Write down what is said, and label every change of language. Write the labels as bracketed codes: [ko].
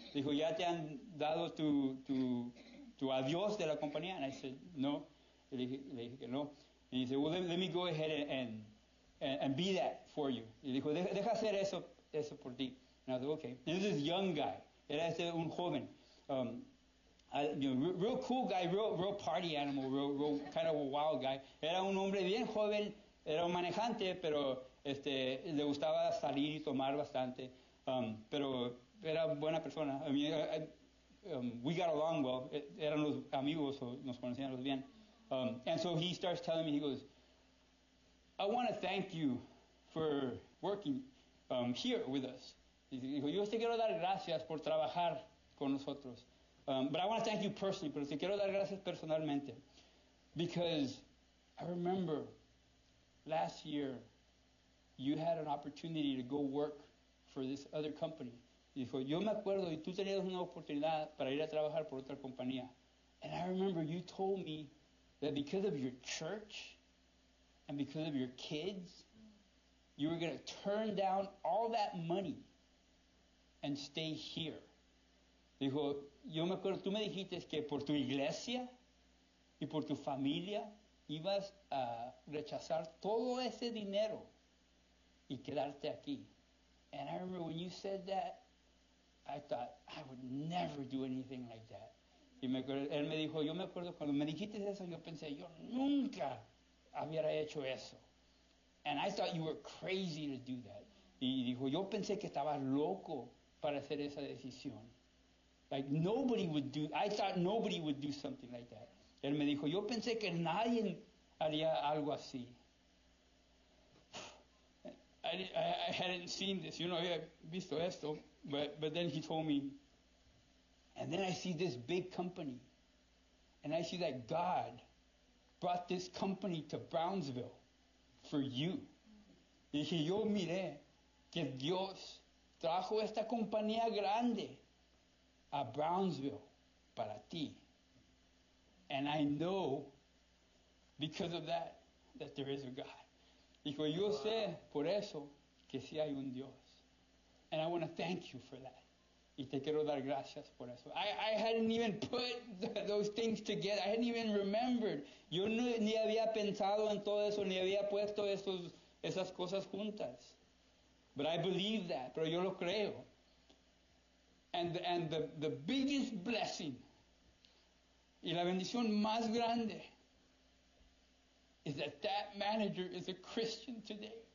[es] Dijo, ¿ya te han dado tu adiós de la compañía? [en] And I said, no. [es] Le dije que no. [en] And he said, well, let me go ahead and be that for you. [es] Y dijo, deja hacer eso por ti. [en] And I was like, okay. And this is a young guy. [es] Era un joven. [en] Real cool guy, real party animal, real kind of a wild guy. [es] Era un hombre bien joven, era un manejante, pero le gustaba salir y tomar bastante. Pero era buena persona. [en] I mean, we got along well. [es] Eran los amigos, nos conocíamos bien. [en] And so he starts telling me, he goes, I want to thank you for working here with us. [es] Dijo, yo te quiero dar gracias por trabajar con nosotros. [en] But I want to thank you personally, [es] pero te quiero dar gracias personalmente. [en] Because I remember last year you had an opportunity to go work for this other company. [es] Dijo, yo me acuerdo y tú tenías una oportunidad para ir a trabajar por otra compañía. [en] And I remember you told me that because of your church and because of your kids, you were going to turn down all that money and stay here. [es] Dijo, yo me acuerdo, tú me dijiste que por tu iglesia y por tu familia ibas a rechazar todo ese dinero y quedarte aquí. [en] And I remember when you said that, I thought, I would never do anything like that. [es] Y él me dijo, yo me acuerdo cuando me dijiste eso, yo pensé, yo nunca hubiera hecho eso. [en] And I thought you were crazy to do that. [es] Y dijo, yo pensé que estabas loco para hacer esa decisión. [en] Like I thought nobody would do something like that. [es] Él me dijo, yo pensé que nadie haría algo así. [en] I hadn't seen this, [es] había visto esto, [en] but then he told me, and then I see this big company, and I see that God brought this company to Brownsville for you. [es] Y dije, yo miré que Dios trajo esta compañía grande a Brownsville para ti. [en] And I know because of that, that there is a God. [es] Dijo, yo sé por eso que sí hay un Dios. [en] And I want to thank you for that. [es] Y te quiero dar gracias por eso. [en] I hadn't even put those things together. I hadn't even remembered. [es] Yo ni había pensado en todo eso, ni había puesto esas cosas juntas. [en] But I believe that. [es] Pero yo lo creo. [en] And the biggest blessing [es] y la bendición más grande [en] is that manager is a Christian today.